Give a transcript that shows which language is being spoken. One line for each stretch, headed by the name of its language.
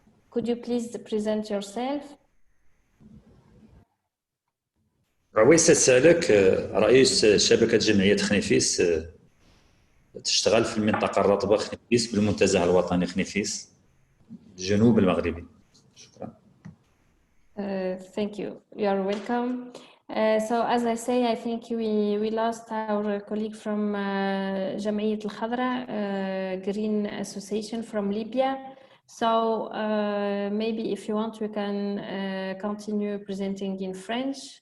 English: Could you please present yourself?
Arabic: عويسة سالك رئيس شبكة جمعية خنيفيس تشتغل في المنطقة الرطبة خنيفيس بالمنتزه الوطني خنيفيس الجنوب المغربي. شكرا.
English: Thank you. You are welcome. So as I say, I think we lost our colleague from جمعية الخضراء, Green Association from Libya. So maybe if you want, we can continue presenting in French.